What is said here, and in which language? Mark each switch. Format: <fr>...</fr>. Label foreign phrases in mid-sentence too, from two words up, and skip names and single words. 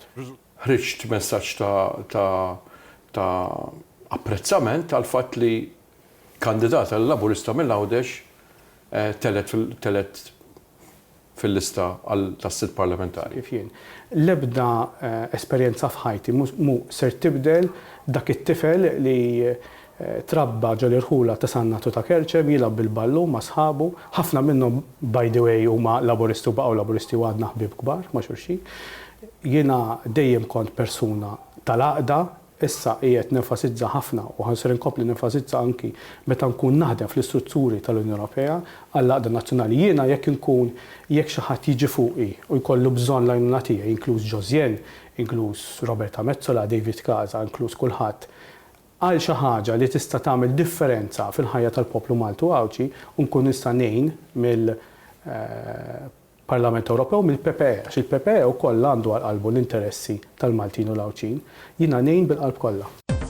<mt>Ħriġt messaġġ ta' apprezzament għal fatt li kandidat għall-Laburista mill-Għawdex telet fil-lista tas-sit parlamentari. L-ebda esperjenza f'ħajti mu ser tibdel dak it-tifel li trabba ġol irħula ta' Sannatu ta' Kerċem, jilab bil-ballu ma' sħabu, ħafna minnhom</mt> <en>by the way</en> <mt>huma laburisti u baqgħu laburisti u għadna ħbieb kbar ma' xulxin. Jiena dejjem kont persuna tal-għaqda, issa qiegħed nenfasizza ħafna u ħanser inkompli nenfasizza anki meta nkun naħdem fl-istrutturi tal-Unjoni Ewropea għall-għaqda nazzjonali. Jiena jekk xi ħadd jiġi fuqi u jkollu bżonn l-għajnuna tiegħi, inkluż Josien, inkluż Roberta Mezzola, David Casa, inkluż kulħadd, għal xi ħaġa li tista' tagħmel differenza fil-ħajja tal-poplu Maltu Għawċi u nkun nista' ngħin mill-Parlament Ewropew mill-PPE, għax il-PPE wkoll għandu għal qalbu l-interessi tal-Maltin u l-Għawċin, jiena ngħin bil-qalb kollha.</mt>